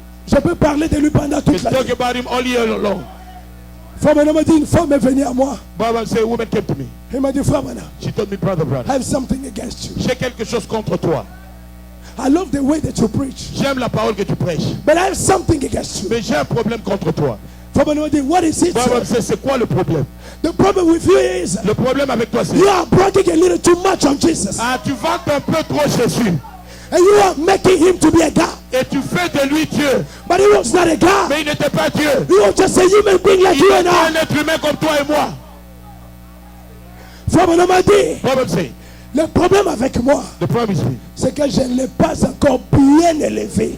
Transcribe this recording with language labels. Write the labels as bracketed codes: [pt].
[fr] Je peux parler de lui pendant [en] We [fr] toute la [en] talk [fr] nuit. [en] about him all year long. [fr] Frère Branham m'a dit, une femme est venue à moi. [en] Bible say a woman came to me. [fr] Il m'a dit, Frère Branham, [en] She told me, brother, I have something against you. [fr] j'ai quelque chose contre toi. [en] I love the way that you preach. [fr] J'aime la parole que tu prêches. [en] But I have something against you. [fr] Mais j'ai un problème contre toi. Frère Branham m'a dit, [en] what is it? Bible Sir? [fr] say, c'est quoi le problème? [en] The problem with you is [fr] Le problème avec toi, c'est [en] you are bragging a little too much on Jesus. [fr] tu vantes un peu trop Jésus. [en] And you are making him to be a God. [fr] Et tu fais de lui Dieu. [en] But he was not a God. [fr] Mais il n'était pas Dieu. [en] He was just a human being like [fr] Il [en] you and [fr] était [en] I. [fr] un être humain comme toi et moi. Frère Branham m'a dit, [en] Bible say, [fr] le problème avec moi, [en] the problem is me. [fr] c'est que je ne l'ai pas encore bien élevé.